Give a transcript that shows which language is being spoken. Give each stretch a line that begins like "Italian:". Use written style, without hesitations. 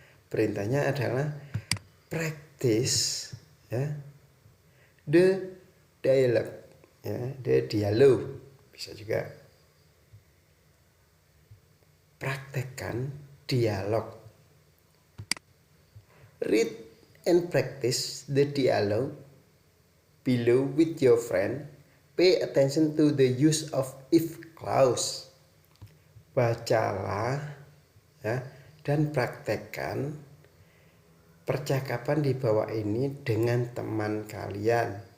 Indonesian: Perintahnya adalah practice ya
English: the dialogue
Indonesian: ya,
English: the dialog,
Indonesian: bisa juga praktekkan dialog.
English: Read and practice the dialogue below with your friend. Pay attention to the use of if clause.
Indonesian: Bacalah ya dan praktekkan percakapan di bawah ini dengan teman kalian.